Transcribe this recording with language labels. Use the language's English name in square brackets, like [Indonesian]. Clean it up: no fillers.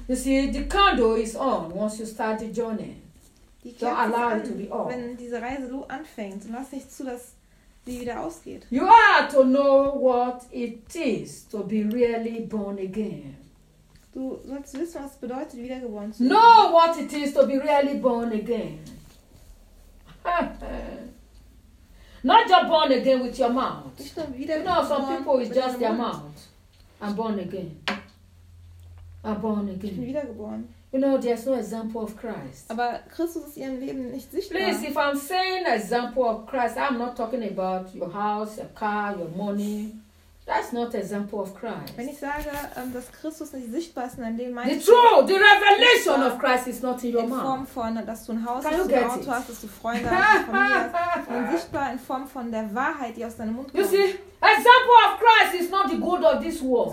[English] You see, the candle is on once you start the journey. Don't allow it to be off. [German] Wenn diese Reise so anfängt, lass dich zu, dass sie wieder ausgeht. [English] You are to know what it is to be really born again. [German] Du sollst wissen, was es bedeutet, wiedergeboren zu sein. [English] Know what it is to be really born again. Not just born again with your mouth. No, some people is just their mouth. I'm born again. [German] Ich bin wiedergeboren. [English] You know, there's no example of Christ. [German] Aber Christus ist ihrem Leben nicht sichtbar. [English] Please, if I'm saying example of Christ, I'm not talking about your house, your car, your money. That's not example of Christ. [German] Wenn ich sage, dass Christus nicht sichtbar ist, dann meine ich. [English] The true, the revelation of Christ is not in your mouth. [German] In Form von, dass du ein Haus hast, dass du ein Auto hast, dass du Freunde hast, Familie hast. Sichtbar in Form von der Wahrheit, die aus deinem Mund kommt. [English] You see, example of Christ is not the good of this world.